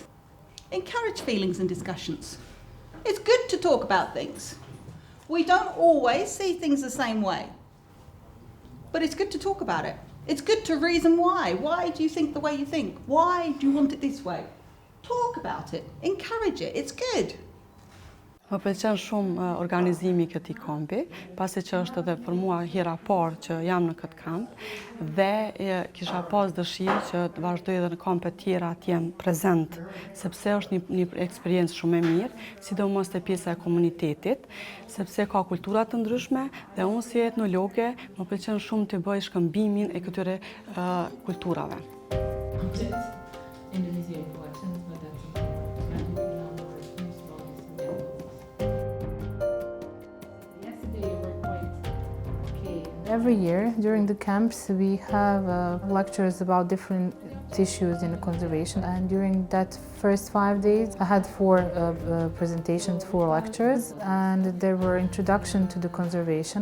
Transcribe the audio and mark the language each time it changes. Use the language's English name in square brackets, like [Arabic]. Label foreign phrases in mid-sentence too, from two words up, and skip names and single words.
[English] Encourage feelings and discussions. It's good to talk about things. We don't always see things the same way, but it's good to talk about it. It's good to reason why. Why do you think the way you think? Why do you want it this way? Talk about it, encourage it, it's good. [Albanian] Më pëlqen shumë organizimi i këtij kampi, pasi që është edhe për mua hera parë që jam në këtë kamp dhe kisha pas dëshirë që të vazhdoj edhe në kampe tjera të jem prezent, sepse është një eksperiencë shumë e mirë, sidomos te pjesa e komunitetit, sepse ka kultura të ndryshme dhe unë si etnologe më pëlqen shumë të bëj shkëmbimin e këtyre kulturave. [English] Every year during the camps we have lectures about different issues in conservation, and during that first 5 days I had 4 presentations, 4 lectures, and there were introduction to the conservation.